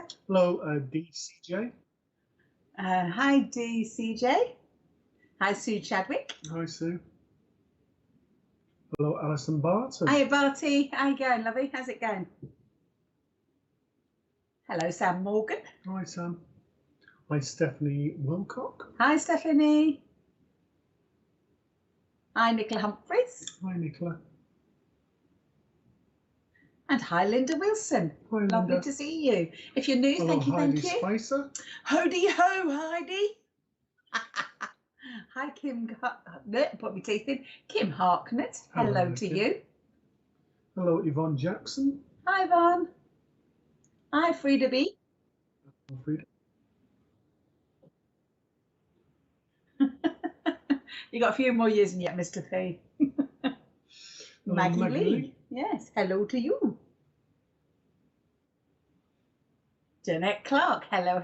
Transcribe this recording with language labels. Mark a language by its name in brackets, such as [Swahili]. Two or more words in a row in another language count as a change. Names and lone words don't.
[English] Hello, DCJ. Hi, DCJ. Hi, Sue Chadwick. Hi, Sue. Hello, Alison Barton. Hi, Barty. How you going, lovey? How's it going? Hello, Sam Morgan. Hi, Sam. Hi, Stephanie Wilcock. Hi, Stephanie. Hi, Nicola Humphreys. Hi, Nicola. And hi, Linda Wilson. Hi, Linda. Lovely to see you. If you're new, hello, thank you. Spicer. Hody ho, Heidi. Hi, Kim. Put my teeth in. Kim Harknett. Hello to you. Hello, Yvonne Jackson. Hi, Yvonne. Hi, Frida B. Hello, Frida. You got a few more years in yet, Mr. P. Maggie Lee. Yes. Hello to you. Jeanette Clark. Hello.